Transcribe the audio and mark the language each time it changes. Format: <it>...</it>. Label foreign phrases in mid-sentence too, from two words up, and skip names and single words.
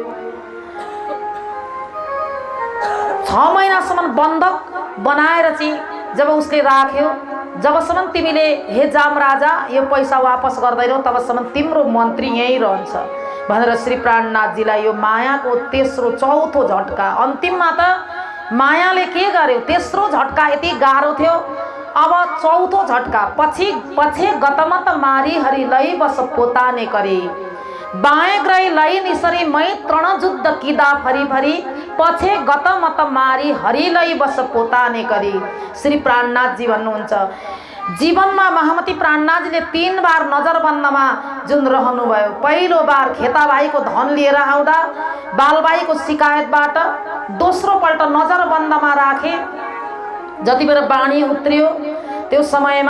<ne>6 महिनासम्म बन्धक बनाएर चाहिँ जब उसले राख्यो, जबसम्म तिमीले हे जाम राजा यो पैसा वापस गर्दैनौ तबसम्म तिम्रो मन्त्री यहीँ रहन्छ भनेर श्री प्राणनाथजीलाई यो मायाको तेस्रो चौथो झट्का, अन्तिममा त मायाले के गर्यो, तेस्रो झट्का यति गाह्रो थियो। अब चौथो झट्का,</ne> <gu>પછી ગતમત મારી હરિ લઈ બસ પોતાને કરે, બાએં ગ્રહી લઈ નિસરી મૈ તૃણ જુદ્ધ કિદા ફરી ફરી, પછી ગતમત મારી હરિ લઈ બસ પોતાને કરી।</gu> <ne>श्री प्राणनाथजी भन्नुहुन्छ जीवनमा महामती प्राणनाथजीले 3 बार नजरबन्दमा जुन रहनुभयो। पहिलो बार खेताबाईको धन लिएर आउँदा बालबाईको शिकायतबाट, दोस्रो पल्ट नजरबन्दमा राखे जति बेर बाणी उत्रियो त्यो समयमा।</ne>